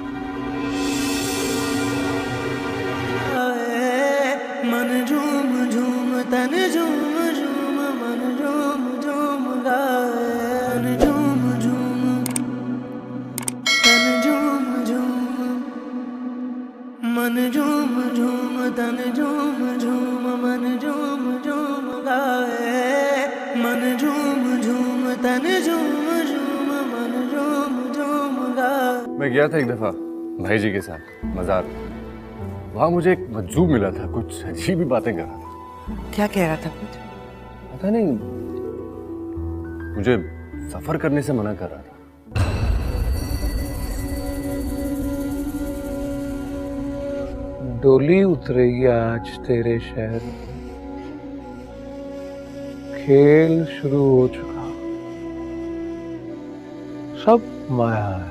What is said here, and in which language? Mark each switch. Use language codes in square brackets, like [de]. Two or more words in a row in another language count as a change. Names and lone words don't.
[hi] मन झूम झूम तन झूम झूम मन झूम झूम गाए, मन झूम झूम तन झूम झूम, मन झूम झूम तन झूम झूम मन झूम झूम गाए, मन झूम झूम तन झूम झूम मन झूम झूम गाए। मैं गया था एक दफ़ा भाई जी के साथ मज़ार। वहाँ मुझे एक मजजूब मिला था, कुछ अजीब ही बातें कर रहा था। क्या कह रहा था? कुछ पता नहीं, मुझे सफ़र करने से मना कर रहा था। डोली उतरेगी आज तेरे शहर, खेल शुरू हो चुका, सब माया है।